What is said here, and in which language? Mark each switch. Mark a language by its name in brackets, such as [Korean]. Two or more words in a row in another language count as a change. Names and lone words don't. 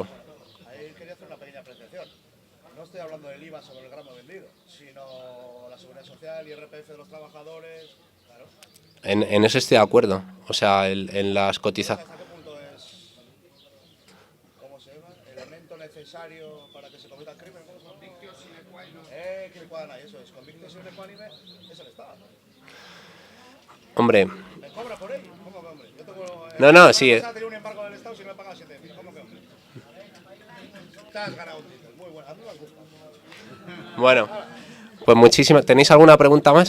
[Spanish] Ahí quería hacer una pequeña apreciación. No estoy hablando del IVA sobre el gramo vendido, sino la seguridad social y IRPF de los trabajadores. Claro. En eso estoy de acuerdo. O sea, en las cotizaciones. ¿Hasta qué punto es, cómo se llama, elemento necesario para que se cometa el crimen? ¿Cómo se llama? [Latin] Convictio sine qua non. [Spanish] Eso es, [Latin] convictio sine qua non [Spanish] es el Estado. Hombre. ¿Me cobra por ello? ¿Cómo que hombre? Yo tengo, No, sí. Tenía un embargo del Estado si no me paga 7.000. ¿Cómo que hombre? Te has ganado un título. Muy bueno, a mí me gusta. Bueno, pues muchísimas. ¿Tenéis alguna pregunta más?